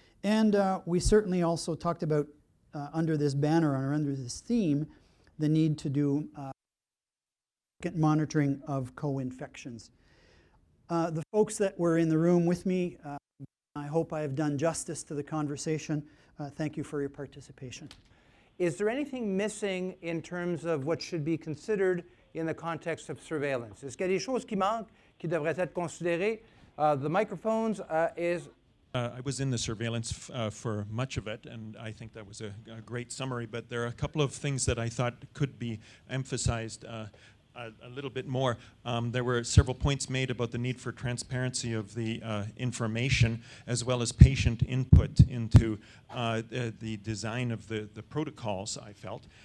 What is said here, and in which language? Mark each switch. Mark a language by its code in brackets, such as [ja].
[en] And we certainly also talked about, under this banner or under this theme, the need to do monitoring of co-infections. The folks that were in the room with me, I hope I have done justice to the conversation. Thank you for your participation. Is there anything missing in terms of what should be considered in the context of surveillance? [fr] Est-ce qu'il y a des choses qui manquent, qui devraient être considérées? [en] The microphones is... I was in the surveillance for much of it, and I think that was a great summary, but there are a couple of things that I thought could be emphasized a little bit more. There were several points made about the need for transparency of the information as well as patient input into the design of the protocols, I felt.